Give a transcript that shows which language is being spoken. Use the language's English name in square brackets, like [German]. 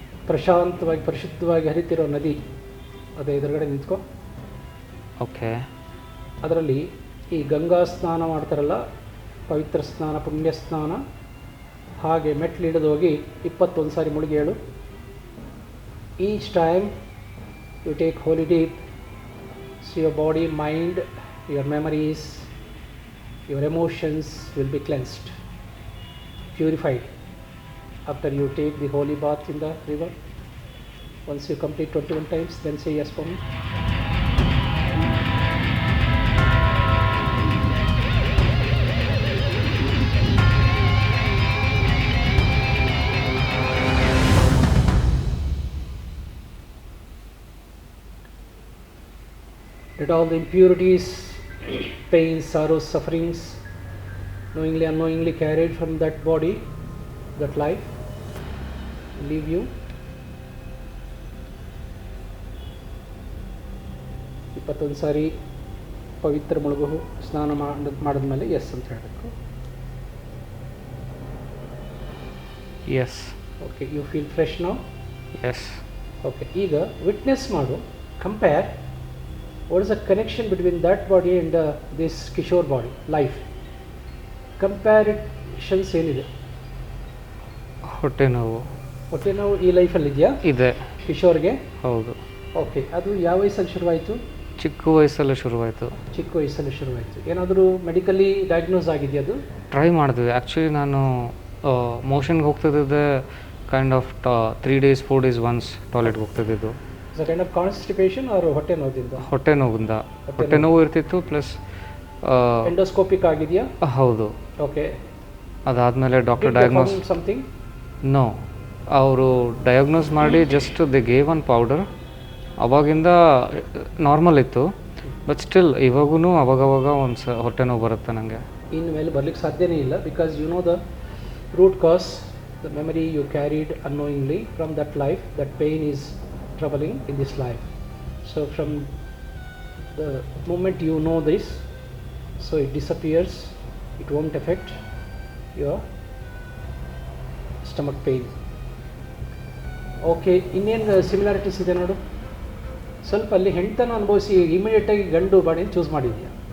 [Kannada] ಪ್ರಶಾಂತವಾಗಿ ಪರಿಶುದ್ಧವಾಗಿ ಹರಿತಿರೋ ನದಿ, ಅದೇ ಎದುರುಗಡೆ ನಿಂತ್ಕೋ. [English] Okay. [Kannada] ಅದರಲ್ಲಿ ಈ ಗಂಗಾ ಸ್ನಾನ ಮಾಡ್ತಾರಲ್ಲ, ಪವಿತ್ರ ಸ್ನಾನ, ಪುಣ್ಯ ಸ್ನಾನ, ಹಾಗೆ ಮೆಟ್ಲಿಡಿದು ಹೋಗಿ 21 ಸಾರಿ ಮುಳುಗಿ ಹೇಳು. [English] Each time you take holy dip, so your body, mind, your memories, your emotions will be cleansed, purified after you take the holy bath in the river. Once you complete 21 times, then say yes for me. Let all the impurities, pains, sorrows, sufferings, knowingly, unknowingly carried from that body, that life, leave you. [Kannada] 21 ಸಾರಿ ಪವಿತ್ರ ಮುಳುಗು ಸ್ನಾನ ಮಾಡಿದ್ಮೇಲೆ S ಅಂತ ಹೇಳಬೇಕು. [English] Yes. Okay, you feel fresh now? Yes. [Kannada] Okay, ಈಗ witness ಮಾಡು. [English] Compare what is the connection between that body and this Kishore body, life. [Kannada] Comparisons ಏನಿದೆ? ಹೊಟ್ಟೆ ನೋವು. ಹೊಟ್ಟೆ ನೋವು ಈ ಲೈಫಲ್ಲಿ ಇದೆಯಾ? ಇದೆ. ಕಿಶೋರ್ಗೆ? ಹೌದು. ಓಕೆ, ಅದು ಯಾವ ವಯಸ್ಸಲ್ಲಿ ಶುರುವಾಯಿತು? ಚಿಕ್ಕ ವಯಸ್ಸಲ್ಲೇ ಶುರುವಾಯಿತು. ಚಿಕ್ಕ ವಯಸ್ಸಲ್ಲಿ ಶುರುವಾಯಿತು. ಏನಾದರೂ ಮೆಡಿಕಲಿ ಡಯಾಗ್ನೋಸ್ ಆಗಿದೆಯಾ ಅದು? ಟ್ರೈ ಮಾಡಿದ್ವಿ. ಆ್ಯಕ್ಚುಲಿ ನಾನು ಮೋಷನ್ಗೆ ಹೋಗ್ತಿದ್ದೆ [English] kind of 3 days 4 days once [Kannada] ಟಾಯ್ಲೆಟ್ಗೆ ಹೋಗ್ತಿದ್ದು. [English] kind of constipation or [Kannada] ಹೊಟ್ಟೆ ನೋವಿಂದ? ಹೊಟ್ಟೆ ನೋವಿಂದ. ಹೊಟ್ಟೆ ನೋವು ಇರ್ತಿತ್ತು, ಪ್ಲಸ್ ಎಂಡೋಸ್ಕೋಪಿಕ್ ಆಗಿದೆಯಾ? ಹೌದು. [English] okay, [Kannada] ಅದಾದಮೇಲೆ ಡಾಕ್ಟರ್ ಡಯಾಗ್ನೋಸ್ [English] Something? No, ಅವರು diagnose ಮಾಡಿ just the gave one powder. [Kannada] ಅವಾಗಿಂದ ನಾರ್ಮಲ್ ಇತ್ತು, ಬಟ್ ಸ್ಟಿಲ್ ಇವಾಗೂ ಅವಾಗವಾಗ ಒಂದು ಹೊಟ್ಟೆ ನೋವು ಬರುತ್ತೆ ನನಗೆ. ಇನ್ನು ಮೇಲೆ ಬರಲಿಕ್ಕೆ ಸಾಧ್ಯನೇ ಇಲ್ಲ, [English] Because you know the root cause, the memory you carried annoyingly from that life, that pain is troubling in this life. So from the moment you know this, so it disappears, it won't affect your stomach pain. [Kannada] Okay, ಇನ್ನೇನು similarities ಇದೆ ನೋಡು. ಸ್ವಲ್ಪ ಅಲ್ಲಿ ಹೆಣ್ತನ ಅನುಭವಿಸಿ ಇಮಿಡಿಯೇಟಾಗಿ ಗಂಡು body choose ಮಾಡಿದ್ಯಾ?